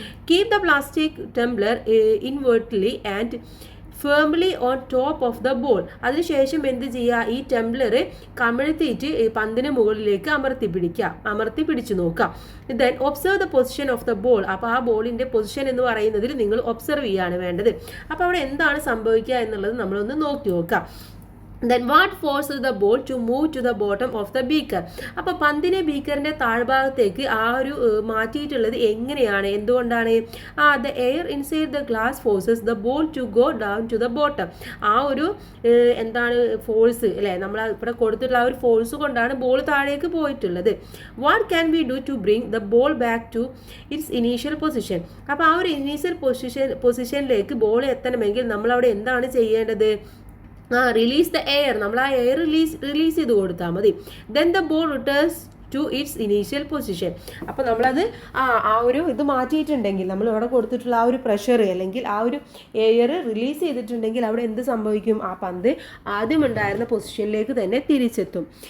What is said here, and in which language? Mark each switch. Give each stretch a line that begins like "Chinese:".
English: keep the plastic tumbler invertly and firmly on top of the ball,
Malayalam: അതിനുശേഷം എന്ത് ചെയ്യുക, ഈ ടെംബ്ലർ കമിഴ്ത്തിയിട്ട് പന്തിന് മുകളിലേക്ക് അമർത്തി പിടിച്ചു നോക്കുക.
English: then observe the position of the ball,
Malayalam: അപ്പോൾ ആ ബോളിൻ്റെ പൊസിഷൻ എന്ന് പറയുന്നതിൽ നിങ്ങൾ ഒബ്സർവ് ചെയ്യാണ് വേണ്ടത്. അപ്പോൾ അവിടെ എന്താണ് സംഭവിക്കുക എന്നുള്ളത് നമ്മളൊന്ന് നോക്കി നോക്കാം.
English: Then what forces the ball to move to the bottom of the beaker,
Malayalam: അപ്പോൾ പന്തിനെ ബീക്കറിൻ്റെ താഴ്ഭാഗത്തേക്ക് ആ ഒരു മാറ്റിയിട്ടുള്ളത് എങ്ങനെയാണ്, എന്തുകൊണ്ടാണ്,
English: the air inside the glass forces the ball to go down to the bottom,
Malayalam: ആ ഒരു എന്താണ് ഫോഴ്സ് അല്ലേ, നമ്മൾ ഇവിടെ കൊടുത്തിട്ടുള്ള ആ ഒരു ഫോഴ്സ് കൊണ്ടാണ് ബോൾ താഴേക്ക് പോയിട്ടുള്ളത്.
English: what can we do to bring the ball back to its initial position,
Malayalam: അപ്പോൾ ആ ഒരു ഇനീഷ്യൽ പൊസിഷനിലേക്ക് ബോൾ എത്തണമെങ്കിൽ നമ്മളവിടെ എന്താണ് ചെയ്യേണ്ടത്,
English: release the air,
Malayalam: നമ്മൾ ആ എയർ റിലീസ് ചെയ്ത് കൊടുത്താൽ മതി.
English: then the ball returns to its initial position,
Malayalam: അപ്പോൾ നമ്മളത് ആ ഒരു ഇത് മാറ്റിയിട്ടുണ്ടെങ്കിൽ, നമ്മൾ ഇവിടെ കൊടുത്തിട്ടുള്ള ആ ഒരു പ്രഷർ അല്ലെങ്കിൽ ആ ഒരു എയർ റിലീസ് ചെയ്തിട്ടുണ്ടെങ്കിൽ അവിടെ എന്ത് സംഭവിക്കും, ആ പന്ത് ആദ്യം ഉണ്ടായിരുന്ന പൊസിഷനിലേക്ക് തന്നെ തിരിച്ചെത്തും.